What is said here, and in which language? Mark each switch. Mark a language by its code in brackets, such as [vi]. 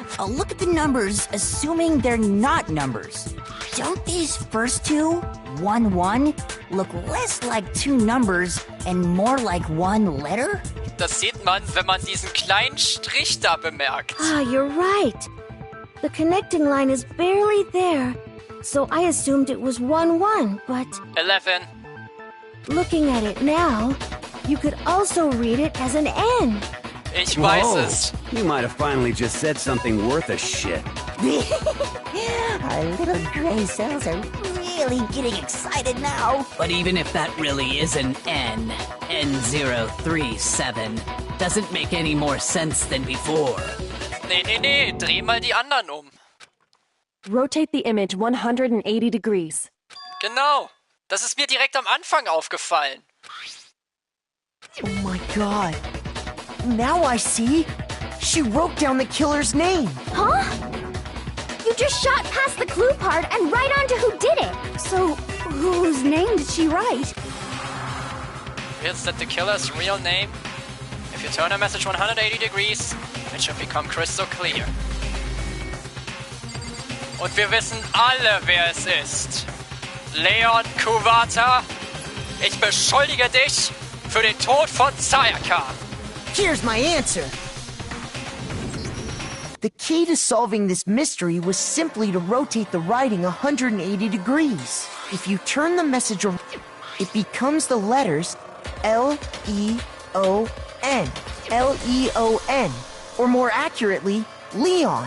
[en] look at the numbers, assuming they're not numbers. Don't these first two, 1-1, look less like two numbers and more like one letter? [de] Das sieht man, wenn man diesen kleinen Strich da bemerkt. [en] Ah, you're right. The connecting line is barely there, so I assumed it was 1-1, but... 11. Looking at it now, you could also read it as an N. [de] Ich weiß es. [en] You might have finally just said something worth a shit. Our little gray cells are really getting excited now. But even if that really is an N, N037, doesn't make any more sense than before. [de] Nee, dreh mal die anderen um. [en] Rotate the image 180 degrees. [de] Genau. Das ist mir direkt am Anfang aufgefallen. [en] Oh my god. Now I see. She wrote down the killer's name. Huh? You just shot past the clue part and right onto who did it. So, whose name did she write? Is that the killer's real name? If you turn a message 180 degrees, it should become crystal clear. [de] Und wir wissen alle, wer es ist. Leon Kuwata, ich beschuldige dich für den Tod von Sayaka. [en] Here's my answer. The key to solving this mystery was simply to rotate the writing 180 degrees. If you turn the message around, it becomes the letters L-E-O-N. L-E-O-N. Or more accurately, Leon.